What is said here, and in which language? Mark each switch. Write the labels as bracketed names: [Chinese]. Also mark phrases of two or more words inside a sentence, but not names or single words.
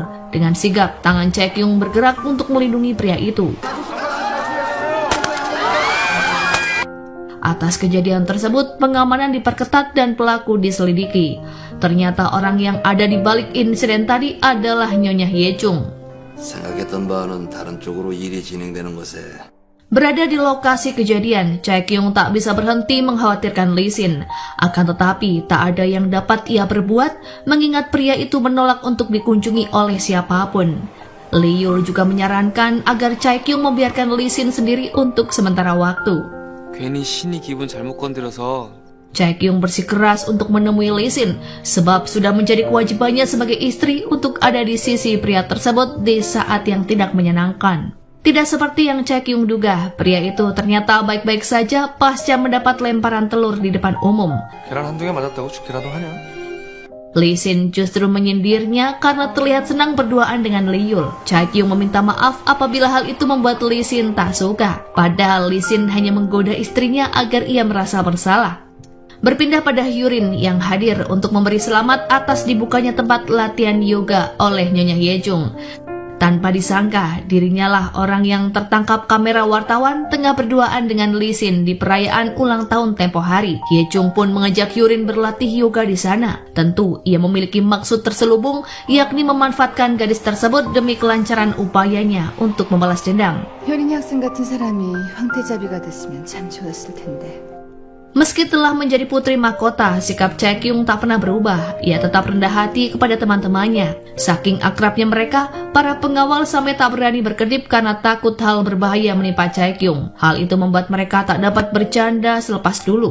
[Indonesian] Dengan sigap, tangan Chaekyung bergerak untuk melindungi pria itu. Atas kejadian tersebut, pengamanan diperketat dan pelaku diselidiki. Ternyata orang yang ada di balik insiden tadi adalah Nyonya Hyechung. [Korean] 생각했던 바와는 다른 쪽으로 일이 진행되는 것에 [Indonesian] Berada di lokasi kejadian, Chaekyung tak bisa berhenti mengkhawatirkan Lee Sin. Akan tetapi, tak ada yang dapat ia berbuat mengingat pria itu menolak untuk dikunjungi oleh siapapun. Lee Yul juga menyarankan agar Chaekyung membiarkan Lee Sin sendiri untuk sementara waktu. [Korean] 괜히 신이 기분 잘못 건드려서 [Indonesian] Chaekyung bersikeras untuk menemui Lee Sin sebab sudah menjadi kewajibannya sebagai istri untuk ada di sisi pria tersebut di saat yang tidak menyenangkan. Tidak seperti yang Chaekyung duga, pria itu ternyata baik-baik saja pasca mendapat lemparan telur di depan umum. [Korean] 계란 한두 개 맞았다고 죽기라도 하냐? [Indonesian] Lee Sin justru menyindirnya karena terlihat senang berduaan dengan Lee Yul. Chaekyung meminta maaf apabila hal itu membuat Lee Sin tak suka. Padahal Lee Sin hanya menggoda istrinya agar ia merasa bersalah. Berpindah pada Yurin yang hadir untuk memberi selamat atas dibukanya tempat latihan yoga oleh Nyonya Hyechung. Tanpa disangka, dirinya lah orang yang tertangkap kamera wartawan tengah berduaan dengan Lee Sin di perayaan ulang tahun tempo hari. Hyechung pun mengajak Yurin berlatih yoga di sana. Tentu, ia memiliki maksud terselubung, yakni memanfaatkan gadis tersebut demi kelancaran upayanya untuk membalas dendam. [Korean] 효린이 학생 같은 사람이 황태자비가 됐으면 참 좋았을 텐데. [Indonesian] Meski telah menjadi putri mahkota, sikap Chaekyung tak pernah berubah. Ia tetap rendah hati kepada teman-temannya. Saking akrabnya mereka, para pengawal sampai tak berani berkedip karena takut hal berbahaya menimpa Chaekyung. Hal itu membuat mereka tak dapat bercanda selepas dulu.